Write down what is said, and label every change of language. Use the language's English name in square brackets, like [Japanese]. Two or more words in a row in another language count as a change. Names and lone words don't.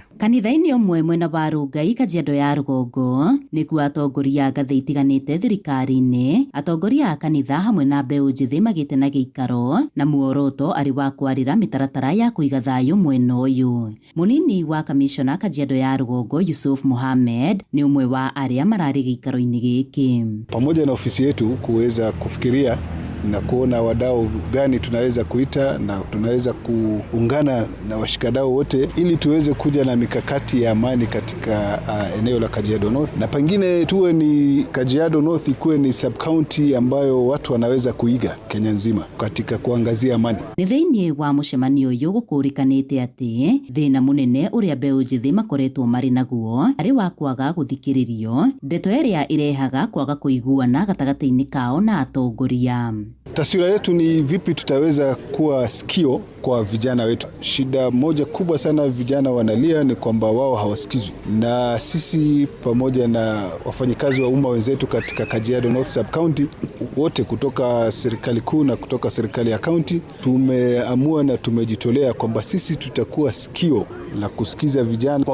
[Kikuyu] Kanitha-inĩ ũmwe mwena wa Rungai Kajiado ya rũgongo nĩkuo atongoria ngathĩ itiganĩte thirikari-inĩ, atongoria a kanitha hamwe na mbeũ njĩthĩ magĩte na gĩikaro na muoroto arĩ wa kwarĩra mĩtaratara ya kũiga thayũ mwena ũyũ. Mũnini wa kamishona Kajiado ya rũgongo Yusuf Mohamed ni umwe wa arĩa mararĩ gĩikaro-inĩ gĩkĩ. [Swahili] Pamoja na ofisi yetu kuweza kufikiria na kuona wadau gani tunaweza kuita na tunaweza kuungana na washikadau wote ili tuweze kuja na mikakati ya amani katika eneo la Kajiado North, na pengine tuwe ni Kajiado North ikuwe ni sub-county ambayo watu wanaweza kuiga Kenya nzima katika kuangazia amani. [Kikuyu] Nĩ thĩinĩ wa mũcemanio ũyũ gũkũrĩkanĩte atĩ thĩna mũnene ũrĩa mbeũ njĩthĩ makoretwo marĩ naguo arĩ wa kwaga gũthikĩrĩrio, ndeto ĩrĩa irehaga kwaga kũiguana gatagatĩ-inĩ kao na atongoria. [Swahili] Taswira yetu ni vipi tutaweza kuwa sikio kwa vijana wetu. Shida moja kubwa sana vijana wanalia ni kwamba wao hawasikizwi, na sisi pamoja na wafanyikazi wa umma wenzetu katika Kajiado North Sub County wote kutoka serikali kuu na kutoka serikali ya county tumeamua na tumejitolea kwamba sisi tutakuwa sikio la kusikiza vijana.